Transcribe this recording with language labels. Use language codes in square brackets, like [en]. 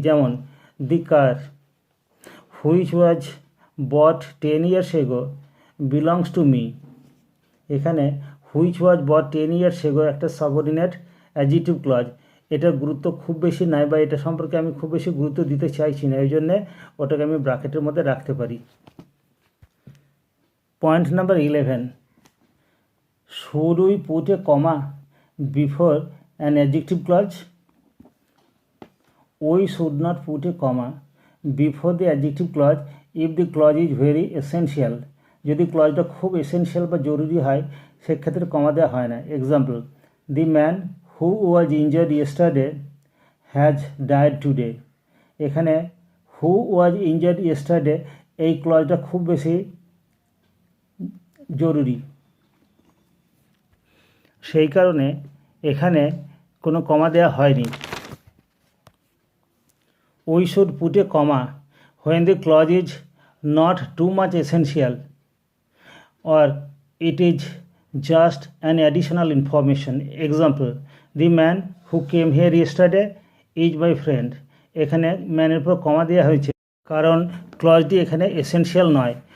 [bn] যেমন [en] The car which was bought 10 years ago belongs to me. [bn] এখানে [en] which was bought 10 years ago [bn] একটা subordinate adjective clause. এটার গুরুত্ব খুব বেশি নাই বা এটা সম্পর্কে আমি খুব বেশি গুরুত্ব দিতে চাইছি না, এই জন্যে ওটাকে আমি ব্র্যাকেটের মধ্যে রাখতে পারি। [en] Point number 11. Should we put a comma before an adjective clause? We should not put a comma before the adjective clause if the clause is very essential. [bn] যদি ক্লজটা খুব এসেনশিয়াল বা জরুরি হয় সেক্ষেত্রে কমা দেওয়া হয় না। [en] Example, the man who was injured yesterday has died today. [bn] এখানে [en] who was injured yesterday [bn] এই ক্লজটা খুব বেশি জরুরি, সেই কারণে এখানে কোনো কমা দেওয়া হয়নি। [en] We should put a comma when the clause is not too much essential or it is just an additional information. Example, the man who came here yesterday is my friend. [bn] এখানে ম্যানের পর কমা দেওয়া হয়েছে কারণ ক্লজটি এখানে এসেনশিয়াল নয়।